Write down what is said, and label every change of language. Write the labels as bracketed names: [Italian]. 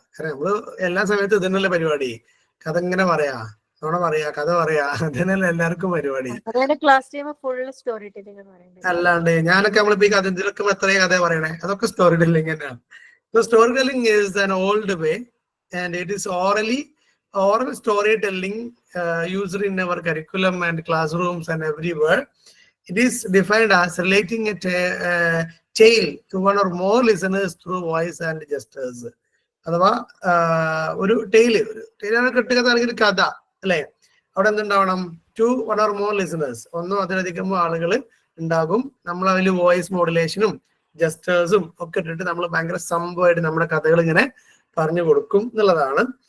[Malayalam] കാരണം നമ്മള് എല്ലാ സമയത്തും ഇതന്നെയല്ലേ പരിപാടി. കഥ ഇങ്ങനെ പറയാ, നോണ പറയാ, കഥ പറയാ, അതന്നെയല്ലേ എല്ലാവർക്കും പരിപാടി. [English] Class time full story telling. [Malayalam] അല്ലാണ്ട് ഞാനൊക്കെ നമ്മളിപ്പോ ഈ കഥ ഇതിലൊക്കെ എത്രയും കഥ പറയണേ, അതൊക്കെ സ്റ്റോറി ടെല്ലിംഗ് തന്നെയാണ്. [English] So storytelling is an old way, and it is oral storytelling used in our curriculum and classrooms and everywhere. It is defined as relating a tale to one or more listeners through voice and gestures. [Malayalam] അഥവാ ഒരു ടെയിലാണ് കെട്ടുകഥ അല്ലെങ്കിൽ കഥ അല്ലെ. അവിടെ എന്തുണ്ടാവണം? [English] to one or more listeners, [Malayalam] ഒന്നോ അതിലധികം ആളുകൾ ഉണ്ടാകും. നമ്മൾ അതിൽ വോയിസ് മോഡുലേഷനും ജസ്റ്റേഴ്സും ഒക്കെ ഇട്ടിട്ട് നമ്മൾ ഭയങ്കര സംഭവമായിട്ട് നമ്മുടെ കഥകൾ ഇങ്ങനെ പറഞ്ഞു കൊടുക്കും എന്നുള്ളതാണ്.